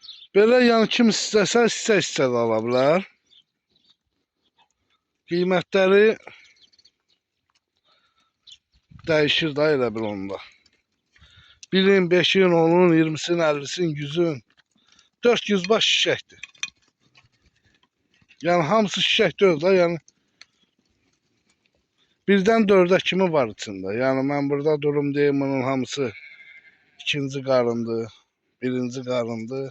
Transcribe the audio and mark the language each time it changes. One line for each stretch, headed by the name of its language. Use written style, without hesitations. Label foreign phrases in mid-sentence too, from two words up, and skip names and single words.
Azerbaijani: Belə yəni kim istəsə hissə də ala bilər. Qiymətləri dəyişir də elə bir onda. 1-in, 5-in, 10-un, 20-sin, 50-sin, 100-ün 400 baş şişəkdir. Yəni hamısı şişək deyil də, yəni 1-dən 4-ə kimi var içində. Yəni mən burada durum deyim, bunun hamısı ikinci qarındır, birinci qarındır.